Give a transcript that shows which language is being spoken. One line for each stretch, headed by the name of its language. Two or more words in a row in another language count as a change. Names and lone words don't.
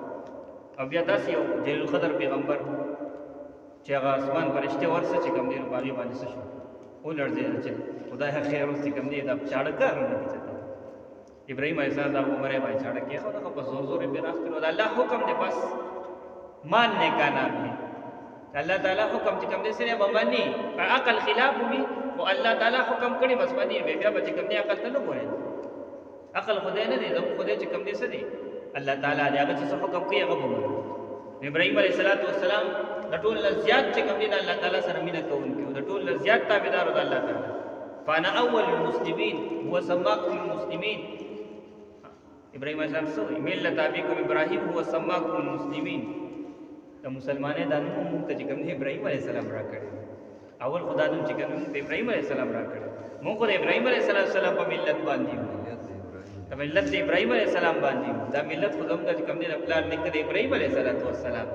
Pashto: او بیا داسې یو جلیل القدر پیغمبر چې هغه اسمان فرشتې ورسه چې کوم دی نو په هغې باندې څه شو؟ ولړزېدل چې خدای خیر اوس چې کوم دی دا چاړه کارونه دي. ابراهیم علیه السلام دا عمر یې باندې چاړه کېښود، هغه په زور زور یې پرې راخ کړو. د الله حکم دی بس
Urdu: ماننے کا نام ہے.
Pashto: الله تعالی حکم چې کوم دی سره به مني، عقل خلاف وي خو الله تعالی حکم کړي بس مني. بیا به چې کوم دی عقل ته نه ګورئ، عقل خدای نه دی، زموږ خدای چې کوم دی څه دی؟ الله تعالی دی، هغه چې څه حکم کوي هغه به ومنو. ابراهیم علیه السلام د ټول نه زیات چې کوم دی د الله تعالی سره مینه کوونکی او د ټول نه زیات تابعدار د الله تعالی.
Arabic: فانا اول المسلمین هو سماکم المسلمین. ابراهیم علیه السلام سوی ملت ابیکم ابراهیم هو سماکم المسلمین.
Pashto: د مسلمانې د نوم موږ ته چې کوم دی ابراهیم علیه السلام را کړی اول خدا نوم چې کوم دی ابراهیم علیه السلام را کړی. موږ خو د ابراهیم علیه السلام په ملت باندې یو د ملت د ابراهیم علیه السلام باندې دا ملت خو زموږ چې کوم دی د پلار نیکه د ابراهیم علیه السلام.